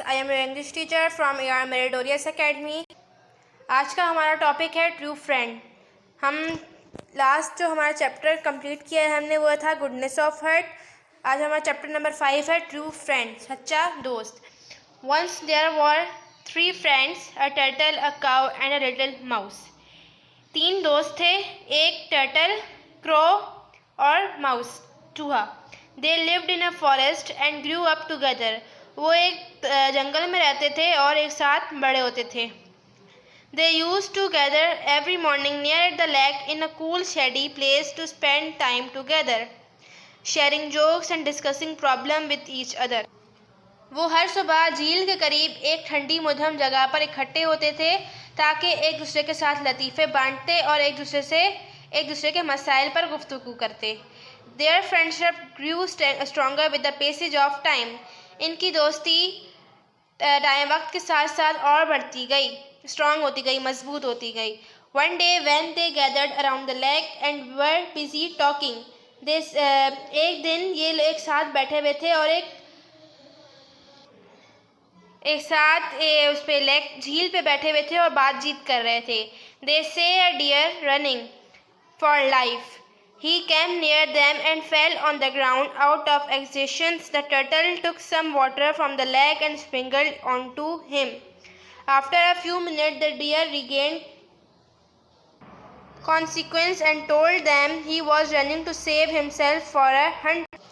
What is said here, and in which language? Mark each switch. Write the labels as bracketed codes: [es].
[en] I am your English teacher from AR Meritorious Academy. [hi] आज का हमारा टॉपिक है ट्रू फ्रेंड। हम लास्ट जो हमारा चैप्टर कंप्लीट किया है हमने वो था गुडनेस ऑफ हार्ट। आज हमारा चैप्टर नंबर 5 है ट्रू फ्रेंड, सच्चा दोस्त। [en] Once there were 3 friends, a turtle, a cow and a little mouse. [hi] 3 दोस्त थे, एक टर्टल, क्रो और माउस, चूहा। [en] They lived in a forest and grew up together. [hi] वो एक जंगल में रहते थे और एक साथ बड़े होते थे। [en] They used to gather every morning near the lake in a cool shady place to spend time together, sharing jokes and discussing problem with each other. [hi] वो हर सुबह झील के करीब एक ठंडी मध्यम जगह पर इकट्ठे होते थे ताकि एक दूसरे के साथ लतीफ़े बांटते और एक दूसरे के मसाइल पर गुफ्तगू करते। [en] Their friendship grew stronger with the passage of time. [hi] इनकी दोस्ती वक्त के साथ साथ और बढ़ती गई, स्ट्रॉन्ग होती गई, मजबूत होती गई। [en] One day when they gathered around the lake and were busy talking, [hi] एक दिन ये एक साथ बैठे हुए थे और एक साथ उस पे लेक झील पे बैठे हुए थे और बातचीत कर रहे थे। [en] They saw a deer running for life. He came near them and fell on the ground. Out of exhaustion, the turtle took some water from the lake and sprinkled onto him. After a few minutes, the deer regained consciousness and told them he was running to save himself for a hunt.